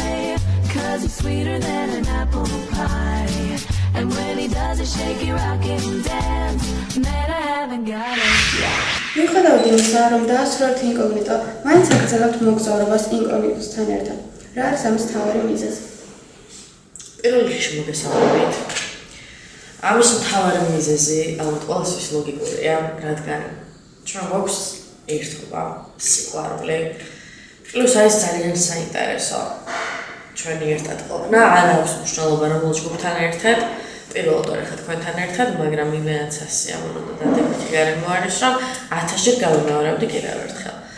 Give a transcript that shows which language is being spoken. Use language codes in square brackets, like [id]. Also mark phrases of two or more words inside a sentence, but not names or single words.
[en] 'Cause he's sweeter than an apple pie. And when he does a shaky rockin' dance, man, I haven't got it. [ka] მიუხედავად იმისა, რომ დაასრულეთ ინკოგნიტო, მაინც აგრძელებთ მოგზაურობას ინკოგნიტოსთან ერთად. რა არის ამის მთავარი მიზეზი? პირველ რიგში მოგესალმებით. ამის მთავარი მიზეზი ალბათ ყველასთვის ლოგიკურია, რადგან ჩვენ გვაქვს ერთობა, სიყვარული, პლუს არის ძალიან საინტერესო ჩვენი ერთად ყოფნა, არ აქვს მნიშვნელობა რომელ ჯგუფთან ერთად, პირველად ვარ ხა თქვენთან ერთად, მაგრამ იმენაც სასიამოვნო და დადებითი გარემო არის, რომ 1000-ჯერ გავიმეორებდი კიდევ ერთხელ.